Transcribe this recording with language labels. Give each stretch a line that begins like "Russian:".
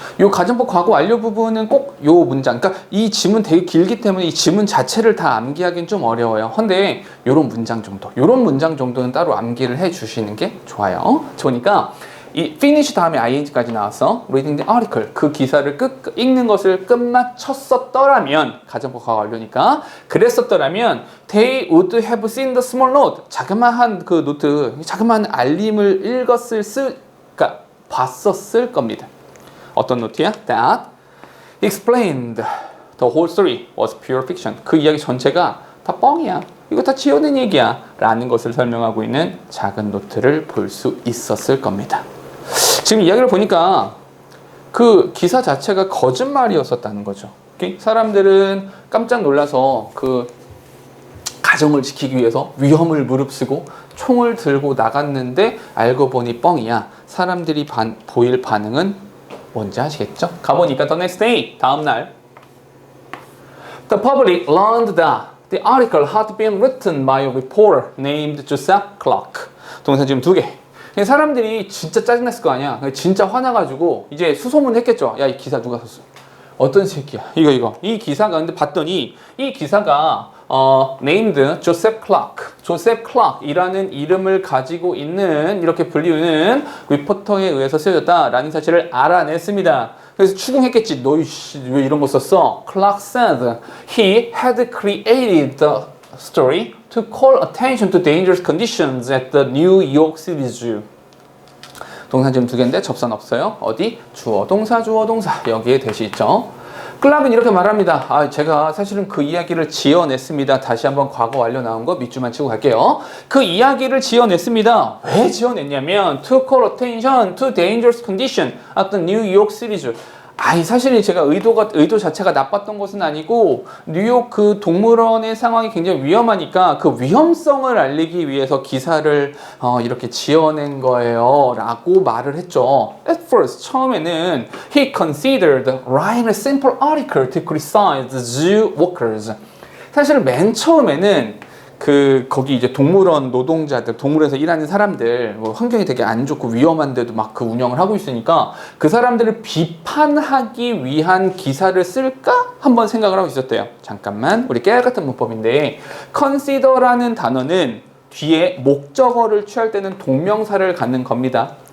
Korean: 이 가정법 과거 완료 부분은 꼭 이 문장, 그러니까 이 지문 되게 길기 때문에 이 지문 자체를 다 암기하기는 좀 어려워요. 근데 이런 문장 정도는 따로 암기를 해주시는 게 좋아요. 그러니까 이 finish 다음에 ing까지 나왔어.
English: reading the article.
Korean: 그 기사를 읽는 것을 끝마쳤었더라면, 가정법 과거 완료니까. 그랬었더라면,
English: they would have seen the small note.
Korean: 자그마한 그 노트, 자그마한 알림을 그러니까 봤었을 겁니다. 어떤 노트야?
English: That explained the whole story was pure fiction.
Korean: 그 이야기 전체가 다 뻥이야. 이거 다 지어낸 얘기야. 라는 것을 설명하고 있는 작은 노트를 볼 수 있었을 겁니다. 지금 이야기를 보니까 그 기사 자체가 거짓말이었었다는 거죠. 사람들은 깜짝 놀라서 그 가정을 지키기 위해서 위험을 무릅쓰고 총을 들고 나갔는데 알고 보니 뻥이야. 사람들이 보일 반응은 뭔지 아시겠죠? 가보니까
English: the next day,
Korean: 다음날
English: the public learned that the article had been written by a reporter named Joseph Clark.
Korean: 동사 지금 2개. 사람들이 진짜 짜증났을 거 아니야. 진짜 화나가지고 이제 수소문 했겠죠. 야, 이 기사 누가 썼어? 어떤 새끼야? 이거. 이 기사가 근데 봤더니 이 기사가
English: named Joseph Clark
Korean: 이라는 이름을 가지고 있는 이렇게 불리우는 리포터에 의해서 쓰여졌다라는 사실을 알아냈습니다. 그래서 추궁했겠지. 너 왜 이런 거 썼어?
English: Clark said he had created the story to call attention to dangerous conditions at the New York City Zoo.
Korean: 동사 지금 2개인데 접선 없어요. 어디? 주어, 동사, 여기에 대시 있죠. 클락은 이렇게 말합니다. 제가 사실은 그 이야기를 지어냈습니다. 다시 한번 과거 완료 나온 거 밑줄만 치고 갈게요. 그 이야기를 지어냈습니다. 왜 지어냈냐면
English: to call attention to dangerous condition at the New York City Zoo.
Korean: 사실 제가 의도 자체가 나빴던 것은 아니고 뉴욕 그 동물원의 상황이 굉장히 위험하니까 그 위험성을 알리기 위해서 기사를 이렇게 지어낸 거예요 라고 말을 했죠.
English: At first,
Korean: 처음에는
English: he considered writing a simple article to criticize the zoo workers.
Korean: 사실 맨 처음에는 거기 이제 동물원 노동자들, 동물원에서 일하는 사람들, 환경이 되게 안 좋고 위험한데도 막 그 운영을 하고 있으니까 그 사람들을 비판하기 위한 기사를 쓸까? 한번 생각을 하고 있었대요. 잠깐만, 우리 깨알 같은 문법인데, consider라는 단어는 뒤에 목적어를 취할 때는 동명사를 갖는 겁니다.